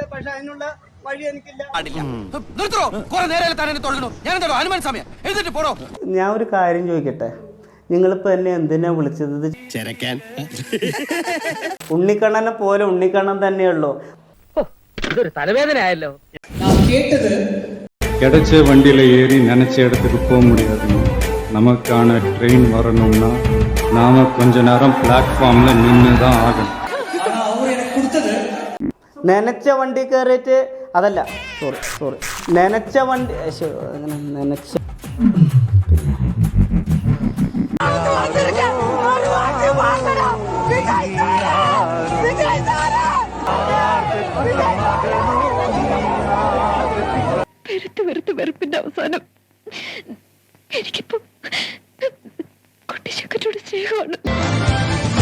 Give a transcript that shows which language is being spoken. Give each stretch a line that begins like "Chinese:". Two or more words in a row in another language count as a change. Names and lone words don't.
Malayalam: പക്ഷെ അതിനുള്ള വഴി എനിക്കില്ല. ഞാൻ ഒരു കാര്യം ചോദിക്കട്ടെ, നിങ്ങളിപ്പോ എന്നെ എന്തിനാ വിളിച്ചത്? ചെരക്കാൻ. ഉണ്ണിക്കണ്ണനെ പോലെ ഉണ്ണിക്കണ്ണൻ തന്നെയുള്ളൂ. ഇതൊരു തലവേദന ആയല്ലോ.
Tamil: கிடைச்ச வண்டியில் ஏறி நினச்ச இடத்துக்கு போக முடியாதுங்க. நமக்கான ட்ரெயின் வரணும்னா நாம கொஞ்ச நேரம் பிளாட்ஃபார்ம்ல நின்று தான் ஆகணும்.
Malayalam: നനച്ച വണ്ടി കയറിയിട്ട് അതല്ല, സോറി നനച്ച വണ്ടി നനച്ച വെറുപ്പിന്റെ അവസാനം എനിക്കിപ്പോ കുട്ടി ചക്കറ്റോട് സ്നേഹമാണ്.